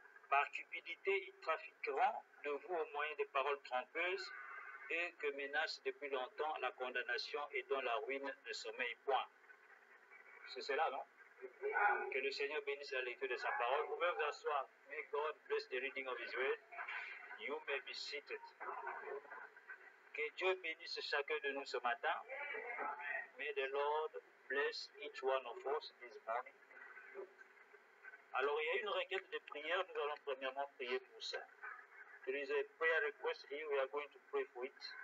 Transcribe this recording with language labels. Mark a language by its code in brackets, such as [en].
[fr] Par cupidité, ils trafiqueront de vous au moyen des paroles trompeuses et que menace depuis longtemps la condamnation et dont la ruine ne sommeille point. C'est cela, non? Que le Seigneur bénisse la lecture de sa parole. Vous pouvez vous asseoir. [en] May God bless the reading of His word. You may be seated. [fr] Que Dieu bénisse chacun de nous ce matin. [en] May the Lord bless each one of us this morning. [fr] Alors, il y a une requête de prière. Nous allons premièrement prier pour ça. [en] There is a prayer request here. We are going to pray for it.